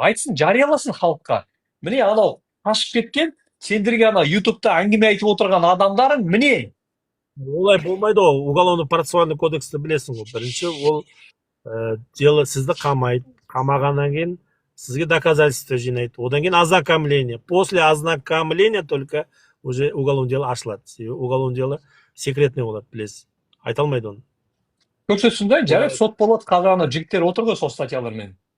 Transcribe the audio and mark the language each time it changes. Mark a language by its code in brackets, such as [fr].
[kk] Айтсын, жарияласын халыққа. Міне анау қашып кеткен, сендерге ана ютубта әңгіме айтып отырған адамдарың міне. Олай болмайды ғой, уголовно-процессуальный кодексті білесің ғой. Бірінші ол дело сізді қамайды, қамағаннан кейін сізге доказательство жинайды. Одан кейін ознакомление. [ru] После ознакомления только уже уголовное дело [kk] ашылады. [ru] Уголовное дело секретный [kk] болады, білесіз. Айта алмайды оны. Көрсетсін да, жарайды, сот болады. Қазір ана жігіттер отыр ғой сол статьялармен.